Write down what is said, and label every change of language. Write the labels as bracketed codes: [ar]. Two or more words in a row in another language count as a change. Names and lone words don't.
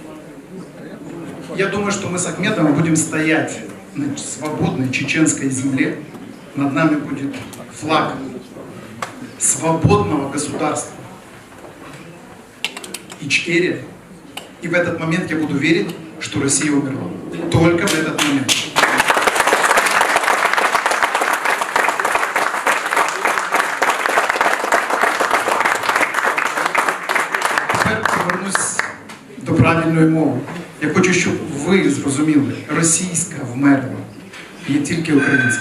[ru] Я думаю, что мы с Ахмедом будем стоять на свободной чеченской земле. Над нами будет флаг свободного государства Ичкерия. И в этот момент я буду верить, что Россия умерла. Только в этот момент. [uk] Тепер повернусь до правильної мови. Я хочу, щоб ви зрозуміли, російська вмерла, є тільки українська.